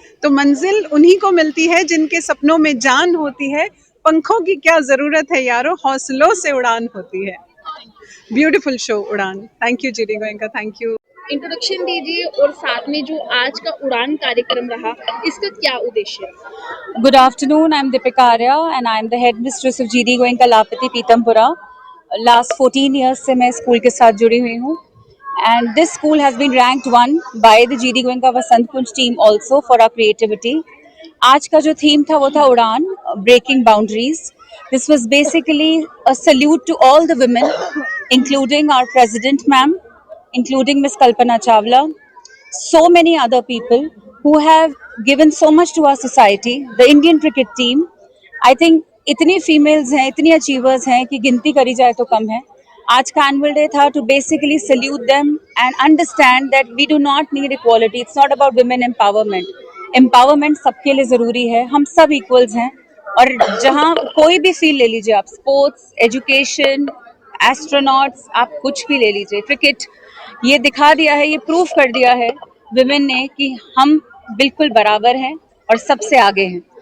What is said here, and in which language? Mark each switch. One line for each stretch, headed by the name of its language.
Hindi: तो मंजिल उन्हीं को मिलती है जिनके सपनों में जान होती है। पंखों की क्या ज़रूरत है यारो, हौसलों से उड़ान होती है।
English: Beautiful show उड़ान। Thank you GD Goenka, thank you.
Hindi: Introduction दीजिए, और साथ में जो आज का उड़ान कार्यक्रम रहा, इसका क्या उद्देश्य है?
English: Good afternoon, I'm Deepika Arya and I'm the headmistress of GD Goenka Lapati Pitampura. Last 14 years
Hindi: से मैं स्कूल के साथ जुड़ी हुई हूँ,
English: and this school has been ranked 1 by the GD Goenka Vasant Kunj team also for our creativity.
Hindi: आज का जो थीम था वो था उड़ान,
English: breaking boundaries. This was basically a salute to all the women, including our president ma'am, including Miss Kalpana Chawla, so many other people who have given so much to our society. The Indian cricket team, I think
Hindi: इतनी females हैं, इतनी achievers हैं कि गिनती करी जाए तो कम है। आज का एनुअल डे था
English: To basically salute them and understand that we do not need equality, it's not about women empowerment.
Hindi: Empowerment सबके लिए ज़रूरी है, हम सब इक्वल्स हैं, और जहाँ कोई भी फील्ड ले लीजिए आप, स्पोर्ट्स, एजुकेशन, एस्ट्रोनॉट्स, आप कुछ भी ले लीजिए, क्रिकेट, ये दिखा दिया है, ये प्रूफ कर दिया है विमेन ने कि हम बिल्कुल बराबर हैं और सबसे आगे हैं।